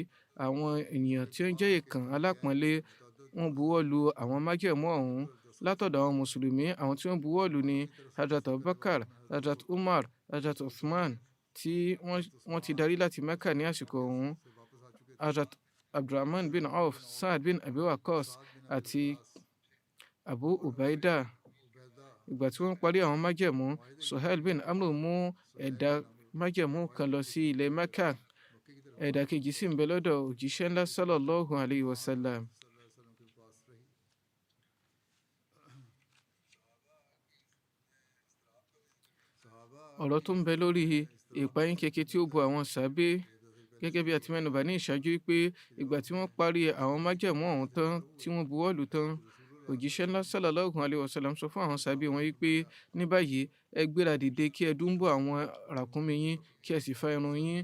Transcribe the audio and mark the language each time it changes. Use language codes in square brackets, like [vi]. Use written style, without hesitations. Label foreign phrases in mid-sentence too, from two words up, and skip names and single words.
[yo] Àwọn ènìyàn tí ó ń jẹ́ èèkàn alápọ̀nlé wọ́n buwọ́lu àwọn májẹ̀mú ọ̀hún. Látọ̀dọ̀ àwọn mùsùlùmí, àwọn tí wọ́n buwọ́lu ni Hazrat Abubakar, Hazrat Umar, Hazrat Uthman tí wọ́n ti darí láti Mecca ní àsìkò ọ̀hún, Hazrat Abdurrahman bin Auf, Saad bin Abi Waqqas àti Abu Ubaida. Ìgbà tí wọ́n parí àwọn májẹ̀mú, Suhail bin Amr mú ẹ̀dà májẹ̀mú kan lọ sí ilẹ̀ Mecca, ẹ̀dà kejì sì ń bẹ lọ́dọ̀ òjíṣẹ́ ńlá [ar] صلى الله عليه وسلم. [yo] ọ̀rọ̀ tó ń bẹ lórí ìpayín keke tí ó bo àwọn sàábé, gẹ́gẹ́ bí a ti mẹ́nubà ní ìṣáájú pé ìgbà tí wọ́n parí àwọn májẹ̀mú ọ̀hún tán tí wọ́n buwọ́lù tán, òjíṣẹ́ ńlá [ar] صلى الله عليه وسلم [yo] sọ fún àwọn sàábé wọn wípé ní báyìí ẹ gbéra dìde kí ẹ dúnbò àwọn ràkúnmí yín kí ẹ sì fa irun yín.